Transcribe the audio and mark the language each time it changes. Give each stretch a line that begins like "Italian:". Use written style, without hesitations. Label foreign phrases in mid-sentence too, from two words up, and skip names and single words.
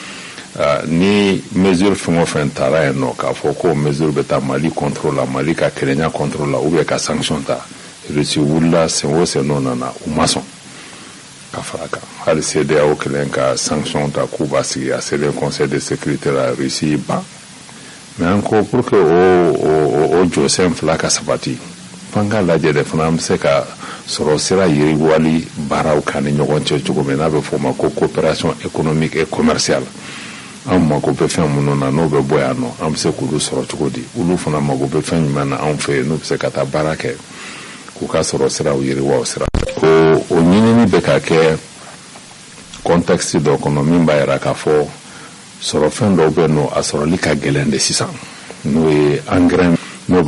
Bambara: ni mesure fɛn o fɛn taara yen nɔ k'a fɔ ko mesure bɛ taa Mali contrôle la Mali ka kelenya contrôle la
French: ou bien
Bambara: ka sanction ta Russie wulila sen o sen n'o nana u ma sɔn ka fara kan hali CEDEAO kelen ka sanction ta k'u b'a sigi a selen Conseil de sécurité la Russie ban
French: mais encore pour que
Bambara: o jɔsen fila ka sabati f'an k'a lajɛ de fana an bɛ se ka sɔrɔ sira yiriwali baaraw kan ni ɲɔgɔn cɛ cogo min n'a bɛ fɔ o ma ko
French: coopération économique et commerciale
Bambara: an mago bɛ fɛn minnu na n'o bɛ bɔ yan nɔ an bɛ se k'olu sɔrɔ cogo di olu fana mago bɛ fɛn jumɛn na anw fɛ yen n'u bɛ se ka taa baara kɛ k'u ka sɔrɔ siraw yiriwa o sira o ɲinini bɛ ka kɛ contexte dɔ kɔnɔ min b'a yira k'a fɔ sɔrɔ fɛn dɔw bɛ yen nɔ a sɔrɔli ka gɛlɛn de sisan n'o ye engrais n'o